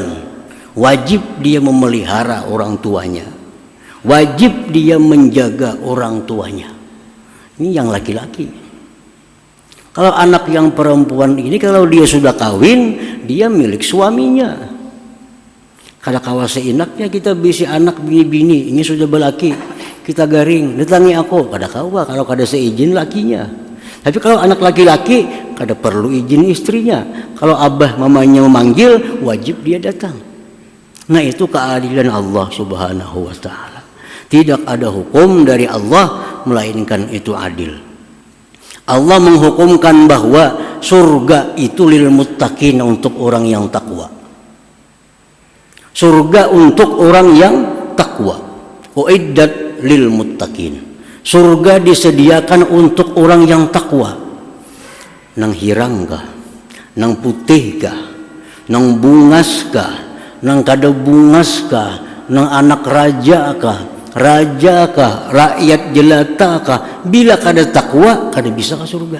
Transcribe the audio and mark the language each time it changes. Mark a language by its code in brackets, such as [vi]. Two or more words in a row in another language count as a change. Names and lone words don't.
[id] Wajib dia memelihara orang tuanya. Wajib dia menjaga orang tuanya. Ini yang laki-laki. Kalau anak yang perempuan ini, kalau dia sudah kawin, dia milik suaminya. [bjn] Kada kawas seenaknya kita bisi anak bini-bini, ini sudah belaki, kita garing, datangi aku, kada kawa kalau kada seizin lakinya. [id] Tapi kalau anak laki-laki, [bjn] kada perlu izin istrinya. [id] Kalau abah mamanya memanggil, wajib dia datang. Nah, itu keadilan Allah [ar] سبحانه وتعالى. [id] Tidak ada hukum dari Allah melainkan itu adil. Allah menghukumkan bahwa surga itu [ar] للمتقين, [id] untuk orang yang takwa. Surga untuk orang yang takwa. [ar] أعدت للمتقين. [id] Surga disediakan untuk orang yang takwa. [bjn] Nang hirang kah? Nang putih kah? Nang bungas kah? Nang kada bungas kah? Nang anak raja kah? Raja kah, rakyat jelata kah, bila kada takwa kada bisa ke surga.